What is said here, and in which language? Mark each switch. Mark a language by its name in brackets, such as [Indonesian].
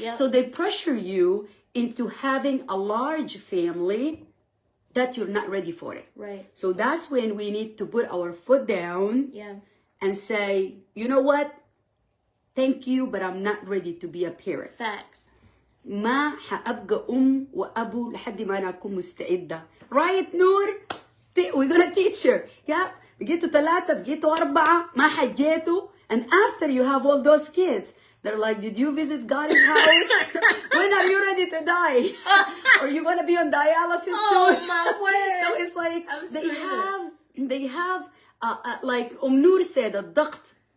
[English] So they pressure you into having a large family that you're not ready for it. Right. So that's when we need to put our foot down and say, you know what? Thank you, but I'm not ready to be a parent. Facts. [Arabic] ما حأبقى وأبو لحد ما أنا أكون مستعدة. [English] Right, Noor? We're gonna teach her. Yeah. [Arabic] بقيتوا ثلاثة, بقيتوا أربعة, ما حجيتوا. [English] And after you have all those kids, they're like, did you visit God's house? When are you ready to die? Are you gonna be on dialysis soon? Oh my word! So it's like they have like Noor said, الضغط.